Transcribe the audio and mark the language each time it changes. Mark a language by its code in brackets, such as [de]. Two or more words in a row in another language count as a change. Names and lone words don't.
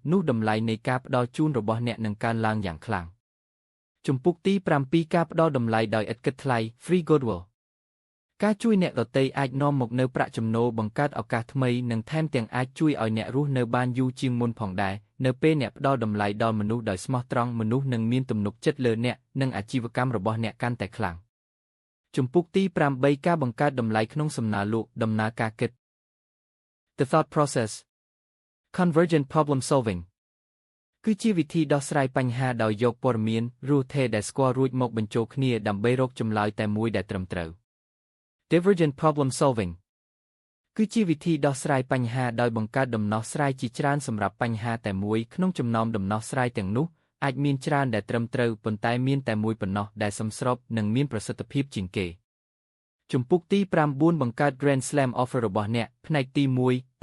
[km] នោះតម្លៃនៃការផ្ដល់ជូនរបស់អ្នកនឹងកើនឡើងយ៉ាងខ្លាំងជំពូកទី 7 ការផ្ដល់តម្លៃដោយឥតគិតថ្លៃ [en] Free Goodwill [km] ការជួយអ្នកដទៃអាចនាំមកនូវប្រាក់ចំណូលបង្កើតឱកាសថ្មីនិងថែមទាំងអាចជួយឲ្យអ្នករស់នៅបានយូរជាងមុនផងដែរនៅពេលអ្នកផ្ដល់តម្លៃដល់មនុស្សដោយស្មោះត្រង់មនុស្សនឹងមានទំនុកចិត្តលើអ្នកនិងអាជីវកម្មរបស់អ្នកកាន់តែខ្លាំងជំពូកទី 8 ការបង្កើតតម្លៃក្នុងសំណើលក់ដំណើរការគិត [en] The thought process Convergent problem solving [km] គឺជាវិធីដោះស្រាយបញ្ហាដោយយកព័ត៌មានរស់ថេដែលស្គាល់រួចមកបញ្ចូល គ្នាដើម្បីរកចម្លើយតែមួយដែលត្រឹមត្រូវ [en] Divergent problem solving [km] គឺជាវិធីដោះស្រាយបញ្ហាដោយបង្កើតដំណោះស្រាយជាច្រើនសម្រាប់បញ្ហាតែមួយក្នុងចំណោមដំណោះស្រាយទាំងនោះអាចមានច្រើនដែលត្រឹមត្រូវប៉ុន្តែមានតែមួយប៉ុណ្ណោះដែលសមស្របនិងមានប្រសិទ្ធភាពជាងគេជំពូកទី 9 បង្កើត Grand Slam Offer របស់អ្នកផ្នែកទី 1